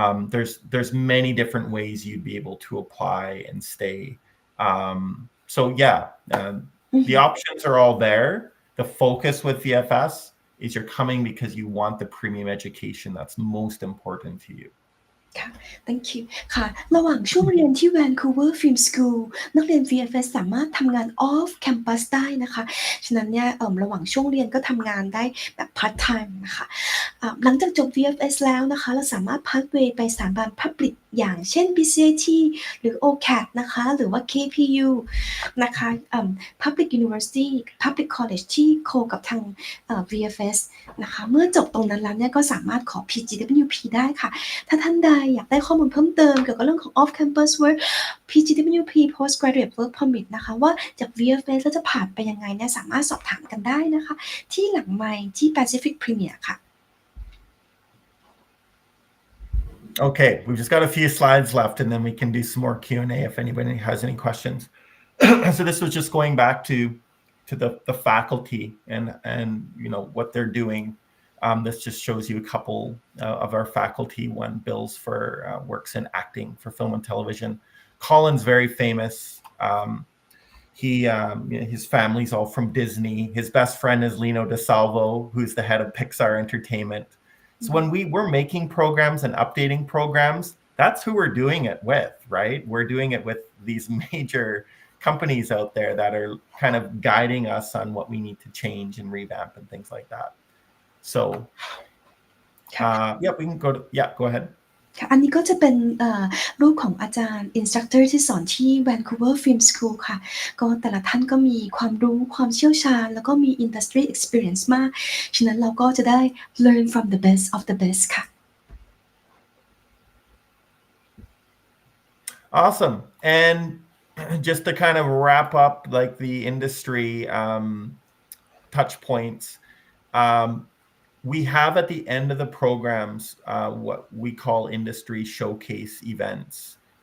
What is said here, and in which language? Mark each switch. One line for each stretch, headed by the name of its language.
English: There's many different ways you'd be able to apply and stay. So yeah, the options are all there. The focus with VFS is you're coming because you want the premium education that's most important to you.
Thai: ค่ะ
English: thank you
Thai: ค่ะระหว่างช่วงเรียนที่ Vancouver Film School นักเรียน VFS สามารถทำงาน off campus ได้นะคะฉะนั้นเนี่ยระหว่างช่วงเรียนก็ทำงานได้แบบ part time นะคะ หลังจากจบ VFS แล้วนะคะเราสามารถ pathway ไปสถาบัน public อย่างเช่น BCIT หรือ OCAD นะคะหรือว่า KPU นะคะ public university public college ที่โคกับทางVFS นะคะเมื่อจบตรงนั้นแล้วเนี่ยก็สามารถขอ PGWP ได้ค่ะถ้าท่านใดอยากได้ข้อมูลเพิ่มเติมเกี่ยวกับเรื่องของ off campus work PGWP postgraduate work permit นะคะว่าจาก VFS แล้วจะผ่านไปยังไงเนี่ยสามารถสอบถามกันได้นะคะที่หลังไมค์ที่ Pacific Premier ค่ะ
English: Okay, we've just got a few slides left and then we can do some more Q&A if anybody has any questions. So this was just going back to the faculty and you know what they're doing. This just shows you a couple of our faculty. One Bill's for works in acting for film and television. Colin's very famous. His family's all from Disney. His best friend is Lino DeSalvo, who's the head of Pixar Entertainment. So when we're making programs and updating programs, that's who we're doing it with, right? We're doing it with these major companies out there that are kind of guiding us on what we need to change and revamp and things like that. So, yeah, we can go ahead.
Thai: ค่ะอันนี้ก็จะเป็นรูปของอาจารย์ instructor ที่สอนที่ Vancouver Film School ค่ะก็แต่ละท่านก็มีความรู้ความเชี่ยวชาญแล้วก็มี industry experience มากฉะนั้นเราก็จะได้
English: learn from the best of the best
Thai: ค่ะ
English: Awesome. And just to kind of wrap up like the industry touch points, we have at the end of the programs what we call industry showcase events.